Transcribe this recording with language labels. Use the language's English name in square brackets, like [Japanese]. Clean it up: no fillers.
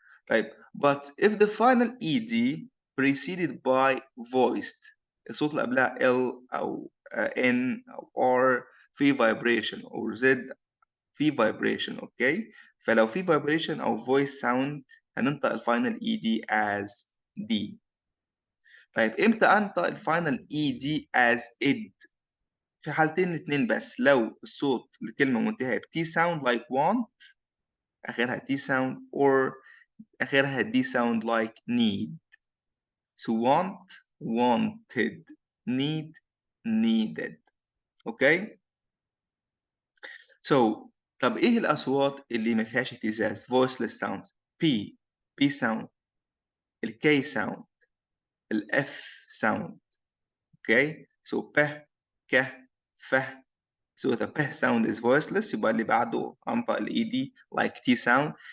[Arabic] طيب, [English] but if the final ED preceded by voiced, [Arabic] الصوت اللي قبلها L أو N أو R في vibration أو Z في vibration, okay? فلو في vibration أو voice sound هننطق الفاينل ED as D. طيب إمتى أنطق الفاينل ED as id؟ في حالتين اتنين بس. لو الصوت الكلمة منتهية ب T sound like want آخرها T sound, or آخرها D sound like need. [English] So want, wanted, need, needed. Okay? [Arabic] So طب إيه الأصوات اللي ما فيهاش اهتزاز؟ [English] Voiceless sounds. P sound, ال K sound, ال F sound. Okay? So ب, ك, ف. So the P sound is voiceless, [Arabic] يبقى اللي بعده أنطق ال [English] ED like T sound.